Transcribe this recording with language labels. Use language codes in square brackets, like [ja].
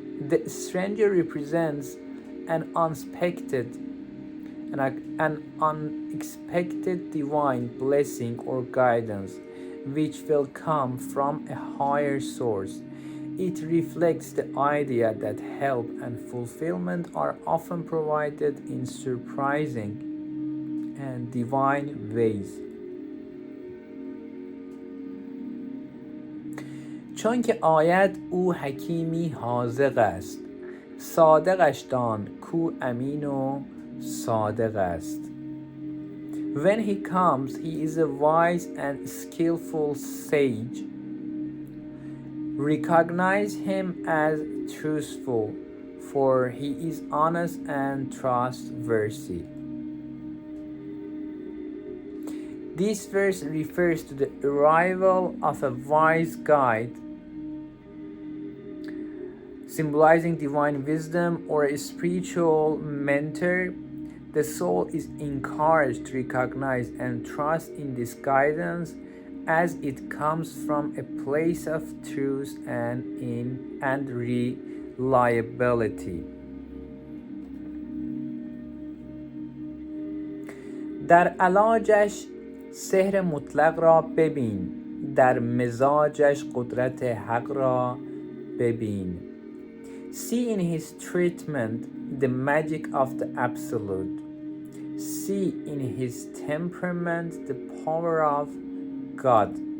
[en] The stranger represents an unexpected divine blessing or guidance, which will come from a higher source. It reflects the idea that help and fulfillment are often provided in surprising and divine ways. [fa] چون که آید او حکیمی حاذق است، صادقش دان کو امین و صادق است. [en] When he comes, he is a wise and skillful sage. Recognize him as truthful, for he is honest and trustworthy. This verse refers to the arrival of a wise guide, symbolizing divine wisdom or a spiritual mentor. The soul is encouraged to recognize and trust in this guidance as it comes from a place of truth and reliability. [fa] در علاجش سحر مطلق را ببین، در مزاجش قدرت حق را ببین. [en] See in his treatment the magic of the absolute. See in his temperament the power of God.